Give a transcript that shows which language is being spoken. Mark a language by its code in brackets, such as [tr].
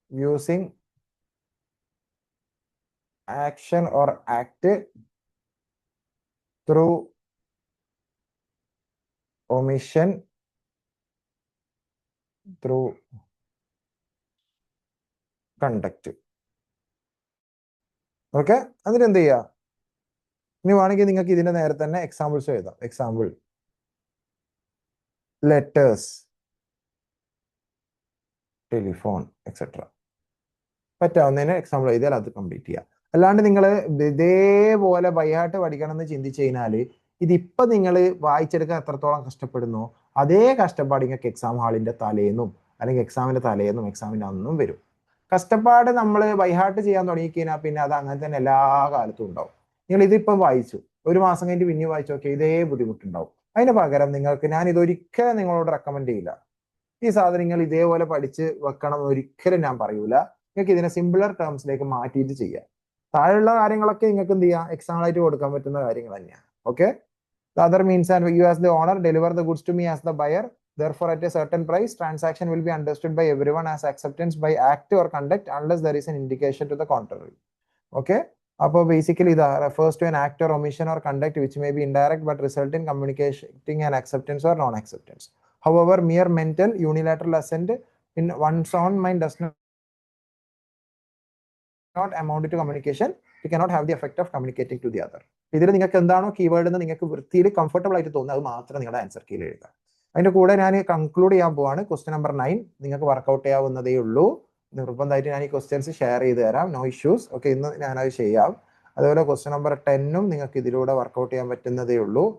[en] Using action or act through omission, through conduct. [ml] Okay, എന്നിട്ട് എന്ത് ചെയ്യുക? ഇനി വേണമെങ്കിൽ നിങ്ങൾക്ക് ഇതിന്റെ നേരെ തന്നെ എക്സാമ്പിൾസ് എഴുതാം. Example letters, telephone etcetera. പറ്റാവുന്നതിന് example എഴുതിയാൽ അത് കംപ്ലീറ്റ് ചെയ്യാം. അല്ലാണ്ട് നിങ്ങൾ ഇതേപോലെ ബൈഹാർട്ട് പഠിക്കണം എന്ന് ചിന്തിച്ചു കഴിഞ്ഞാൽ ഇതിപ്പോ നിങ്ങൾ വായിച്ചെടുക്കാൻ എത്രത്തോളം കഷ്ടപ്പെടുന്നു അതേ കഷ്ടപ്പാട് നിങ്ങൾക്ക് എക്സാം ഹാളിന്റെ തലേന്നും അല്ലെങ്കിൽ എക്സാമിന്റെ തലേന്നും എക്സാമിന്റെ അന്നും വരും. കഷ്ടപ്പാട് നമ്മൾ ബൈഹാർട്ട് ചെയ്യാൻ തുടങ്ങിക്കഴിഞ്ഞാൽ പിന്നെ അത് അങ്ങനെ തന്നെ എല്ലാ കാലത്തും ഉണ്ടാവും. നിങ്ങൾ ഇതിപ്പം വായിച്ചു, ഒരു മാസം കഴിഞ്ഞ് പിന്നെ വായിച്ചു നോക്കിയാൽ ഇതേ ബുദ്ധിമുട്ടുണ്ടാവും. അതിന് പകരം നിങ്ങൾക്ക് ഞാൻ ഇതൊരിക്കലും നിങ്ങളോട് റെക്കമെൻഡ് ചെയ്യില്ല. ഈ സാധനങ്ങൾ ഇതേപോലെ പഠിച്ച് വെക്കണം എന്ന് ഒരിക്കലും ഞാൻ പറയൂല. നിങ്ങൾക്ക് ഇതിനെ സിമ്പിളർ ടേംസിലേക്ക് മാറ്റിയിട്ട് ചെയ്യാം. താഴെയുള്ള കാര്യങ്ങളൊക്കെ നിങ്ങൾക്ക് എന്ത് ചെയ്യാം? എക്സാമ്പിളായിട്ട് കൊടുക്കാൻ പറ്റുന്ന കാര്യങ്ങൾ തന്നെയാണ്. [en] Okay, the other means and you as the owner deliver the goods to me as the buyer, therefore at a certain price. Transaction will be understood by everyone as acceptance by act or conduct unless there is an indication to the contrary. Okay, [ml] അപ്പോൾ basically ഇത് [en] refers to an act or omission or conduct which may be indirect but result in communicating an acceptance or non-acceptance. However, mere mental unilateral assent in one's own mind does not amount to communication. You cannot have the effect of communicating to the other. [ml] ഇതിൽ നിങ്ങൾക്ക് എന്താണോ keyword എന്ന് നിങ്ങൾക്ക് വൃത്തിയിൽ comfortable ആയിട്ട് തോന്നുന്നത് അത് മാത്രം നിങ്ങളുടെ ആൻസർ കീയിൽ എഴുതുക. അതിന്റെ കൂടെ ഞാൻ കൺക്ലൂഡ് ചെയ്യാൻ പോവാണ്. ക്വസ്റ്റ്യൻ നമ്പർ 9 നിങ്ങൾക്ക് വർക്ക്ഔട്ട് ചെയ്യാവുന്നതേ ഉള്ളൂ. നിർബന്ധമായിട്ട് ഞാൻ ഈ ക്വസ്റ്റ്യൻസ് ഷെയർ ചെയ്ത് തരാം, നോ ഇഷ്യൂസ്. ഓക്കെ, ഇന്ന് ഞാനത് ചെയ്യാം. അതുപോലെ ക്വസ്റ്റ്യൻ നമ്പർ 10 നിങ്ങൾക്ക് ഇതിലൂടെ വർക്ക്ഔട്ട് ചെയ്യാൻ പറ്റുന്നതേ ഉള്ളൂ.